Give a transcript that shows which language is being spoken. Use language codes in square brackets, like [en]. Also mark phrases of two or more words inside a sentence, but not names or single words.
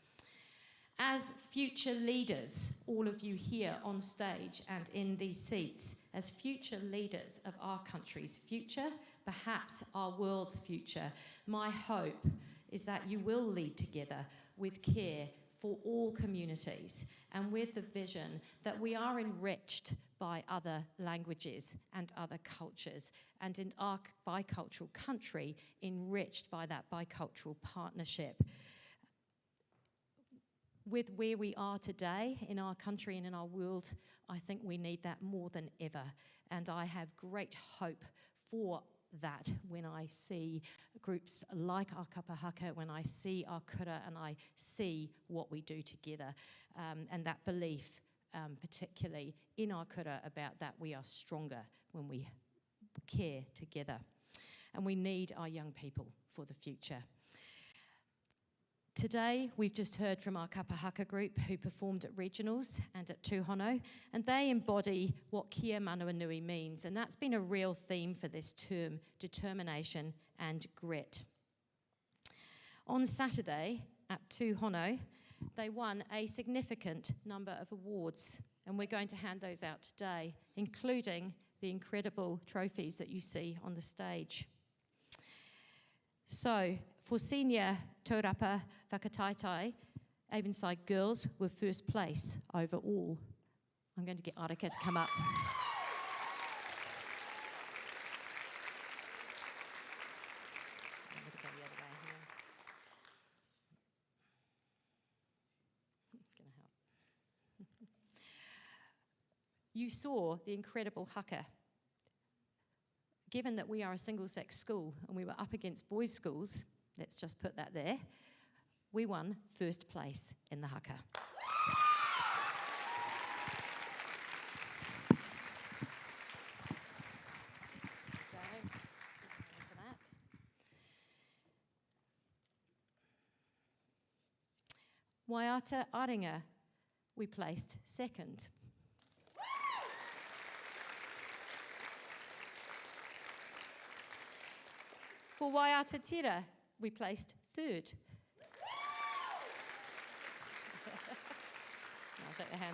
[en] As future leaders, all of you here on stage and in these seats, as future leaders of our country's future, perhaps our world's future, my hope is that you will lead together with care for all communities and with the vision that we are enriched by other languages and other cultures, and in our bicultural country, enriched by that bicultural partnership. With where we are today in our country and in our world, I think we need that more than ever. And I have great hope for that when I see groups like our [mi] kapa haka, [en] when I see our kura and I see what we do together, and that belief particularly in our kura about that we are stronger when we care together. And we need our young people for the future. Today, we've just heard from our [mi] kapa haka [en] group who performed at regionals and at Tūhono, and they embody what Kia Manawanui means, and that's been a real theme for this term, determination and grit. On Saturday at Tūhono, they won a significant number of awards, and we're going to hand those out today, including the incredible trophies that you see on the stage. So, for senior [mi] taurapa whakataitai, [en] Avonside girls were first place overall. I'm going to get Arika to come up. I'm going to go the other way here. It's going to help. You saw the incredible haka. Given that we are a single-sex school and we were up against boys' schools, let's just put that there, we won first place in the haka. Waiata Aringa, we placed second. For Waiata Tira, we placed third. I'll shake their hands.